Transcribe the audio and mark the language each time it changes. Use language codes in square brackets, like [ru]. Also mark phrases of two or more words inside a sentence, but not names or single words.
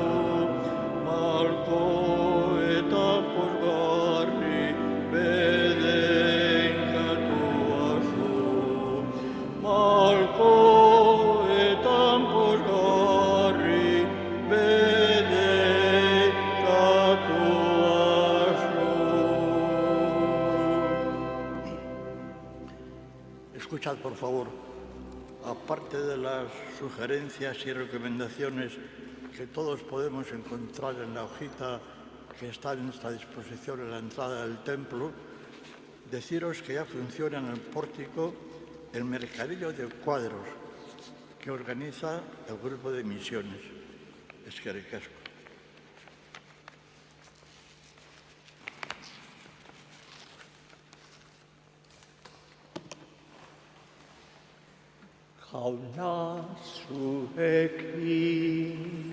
[eu] Malko eta pozgarri bedeinkatua zu. Malko eta pozgarri bedeinkatua zu. [es] Escuchad, por favor, aparte de las sugerencias y recomendaciones que todos podemos encontrar en la hojita que está en nuestra disposición en la entrada del templo, deciros que ya funciona en el pórtico el mercadillo de cuadros que organiza el grupo de misiones. [eu] Eskerrik asko. Jauna zuekin